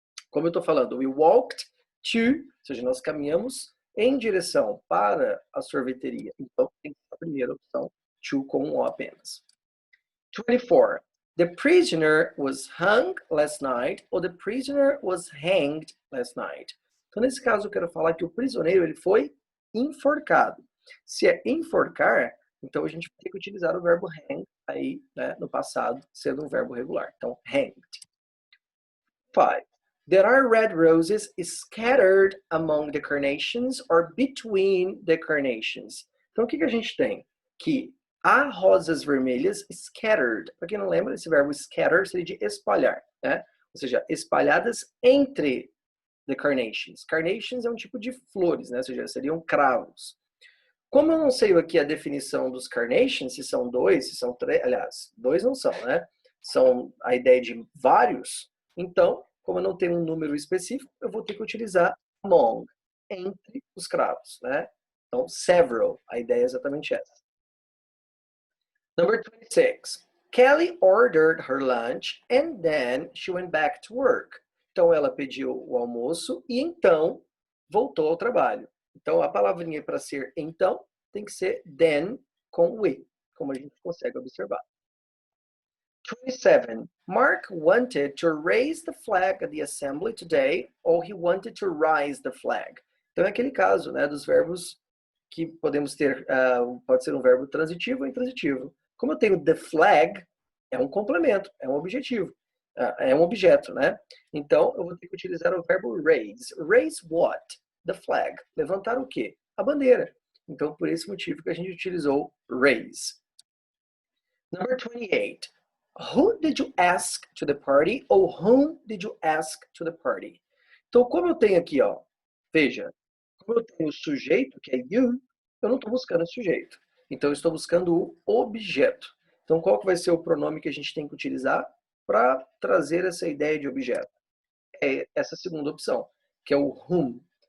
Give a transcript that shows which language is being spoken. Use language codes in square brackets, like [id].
[pt] Como eu estou falando, we walked to, ou seja, nós caminhamos em direção para a sorveteria. Então, tem que ser a primeira opção, to com um O apenas. 24. [en] The prisoner was hung last night, or the prisoner was hanged last night. [pt] Então, nesse caso, eu quero falar que o prisioneiro ele foi enforcado. Se é enforcar, então a gente tem que utilizar o verbo hang aí, né, no passado, sendo um verbo regular. Então, hanged. 5. [en] There are red roses scattered among the carnations or between the carnations. [pt] Então, o que a gente tem? Que há rosas vermelhas scattered. Para quem não lembra, esse verbo scatter seria de espalhar, né? Ou seja, espalhadas entre the carnations. Carnations é um tipo de flores, né? Ou seja, seriam cravos. Como eu não sei aqui a definição dos carnations, se são dois, se são três, aliás, dois não são, né? São a ideia de vários. Então, como eu não tenho um número específico, eu vou ter que utilizar among, entre os cravos, né? Então, several, a ideia é exatamente essa. [en] Number 26. Kelly ordered her lunch and then she went back to work. [pt] Então, ela pediu o almoço e então voltou ao trabalho. Então, a palavrinha para ser então tem que ser then com with, como a gente consegue observar. 27. [en] Mark wanted to raise the flag at the assembly today, or he wanted to rise the flag. [pt] Então, é aquele caso, né, dos verbos que podemos ter, pode ser um verbo transitivo ou intransitivo. Como eu tenho the flag, é um complemento, é um objetivo, é um objeto, né? Então, eu vou ter que utilizar o verbo raise. [en] Raise what? The flag. [pt] Levantar o quê? A bandeira. Então, por esse motivo que a gente utilizou raise. [en] Number 28. Who did you ask to the party? [pt] Ou [en] whom did you ask to the party? [pt] Então, como eu tenho aqui, ó, veja, como eu tenho o sujeito, que é you, eu não estou buscando o sujeito. Então, eu estou buscando o objeto. Então, qual que vai ser o pronome que a gente tem que utilizar para trazer essa ideia de objeto? É essa segunda opção, que é o whom.